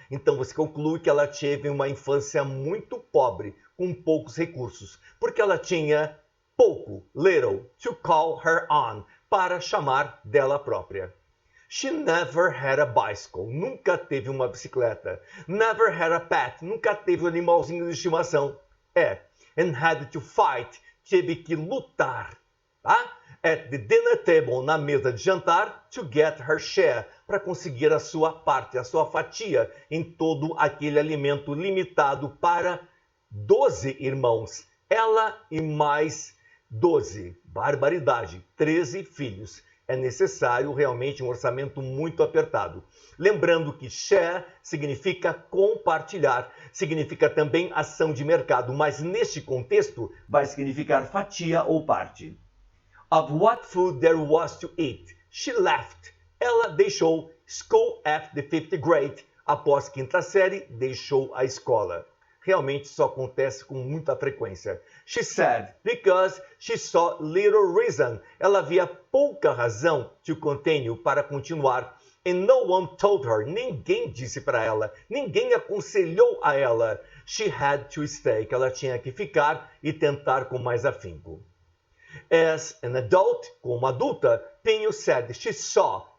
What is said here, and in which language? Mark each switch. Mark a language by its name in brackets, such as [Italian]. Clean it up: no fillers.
[Portuguese] Então você conclui que ela teve uma infância muito pobre, com poucos recursos, porque ela tinha pouco, [English] little, to call her own, [Portuguese] para chamar dela própria. [English] She never had a bicycle, [Portuguese] nunca teve uma bicicleta. [English] Never had a pet, [Portuguese] nunca teve um animalzinho de estimação. [English] And had to fight, [Portuguese] teve que lutar, tá? [English] At the dinner table, [Portuguese] na mesa de jantar, [English] to get her share, [Portuguese] para conseguir a sua parte, a sua fatia em todo aquele alimento limitado para 12 irmãos. Ela e mais 12. Barbaridade. 13 filhos. É necessário realmente um orçamento muito apertado. Lembrando que share significa compartilhar, significa também ação de mercado, mas neste contexto vai significar fatia ou parte. [English] Of what food there was to eat, she left. [Portuguese] Ela deixou [English] school at the 5th grade. [Portuguese] Após quinta série, deixou a escola. Realmente isso acontece com muita frequência. [English] She said, because she saw little reason. [Portuguese] Ela via pouca razão [English] to continue, [Portuguese] para continuar. [English] And no one told her. [Portuguese] Ninguém disse para ela. Ninguém aconselhou a ela. [English] She had to stay. [Portuguese] Que ela tinha que ficar e tentar com mais afinco. [English] As an adult, [Portuguese] como adulta, [English] Pinho said, she saw.